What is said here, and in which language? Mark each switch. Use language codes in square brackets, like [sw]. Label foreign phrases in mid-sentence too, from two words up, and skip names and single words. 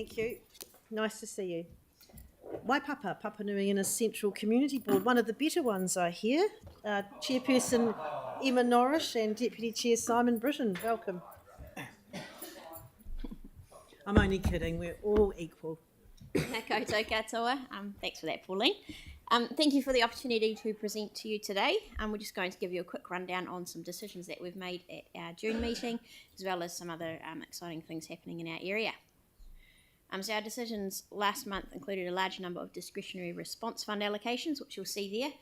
[en] Thank you. Nice to see you. Waipapa, Papua New Guinea Central Community Board, one of the better ones, I hear. Chairperson Emma Norrish and Deputy Chair Simon Britton. Welcome. I'm only kidding. We're all equal. [mi] Nā koutou katoa. [en] Thanks for that, Pauline. Thank you for the opportunity to present to you today. We're just going to give you a quick rundown on some decisions that we've made at our June meeting, as well as some other exciting things happening in our area. So our decisions last month included a large number of discretionary response fund allocations, which you'll see there.